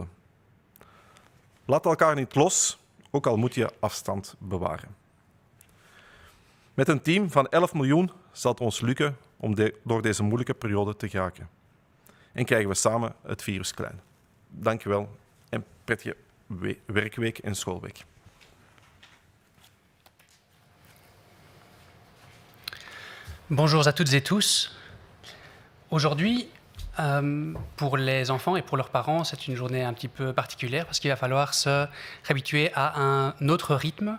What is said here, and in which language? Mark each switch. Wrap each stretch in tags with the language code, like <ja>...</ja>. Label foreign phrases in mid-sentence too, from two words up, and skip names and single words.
<nl>Laat elkaar niet los, ook al moet je afstand bewaren. Met een team van 11 miljoen zal het ons lukken om door deze moeilijke periode te geraken. En krijgen we samen het virus klein. Dank u wel en prettige werkweek en schoolweek.</nl> <fr>Bonjour à toutes et tous. Aujourd'hui, pour les enfants et pour leurs parents, c'est une journée un petit peu particulière parce qu'il va falloir se réhabituer à un autre rythme.</fr>